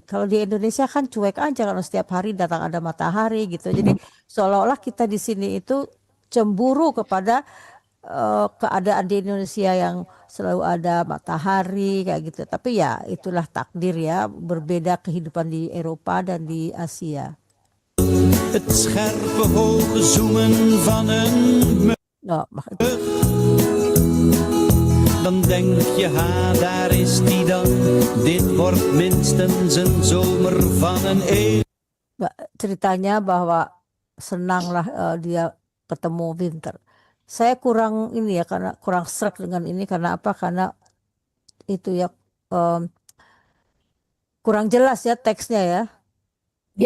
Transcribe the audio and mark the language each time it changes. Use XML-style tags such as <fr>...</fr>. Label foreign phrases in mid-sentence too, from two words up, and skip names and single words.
<id>Kalau di Indonesia kan cuek aja kalau setiap hari datang ada matahari gitu. Jadi seolah-olah kita di sini itu cemburu kepada keadaan di Indonesia yang selalu ada matahari kayak gitu. Tapi ya itulah takdir ya, berbeda kehidupan di Eropa dan di Asia.</id> <nl>Het scherpe hoge zoemen van een Oh, dan denk je, ha, daar is die dan. Dit wordt minstens een zomer van een eeuw.</nl> <id>ceritanya bahwa senanglah dia ketemu winter. Saya kurang ini ya, karena kurang srek dengan ini karena apa? Karena itu ya kurang jelas ya teksnya ya. Ya,</id>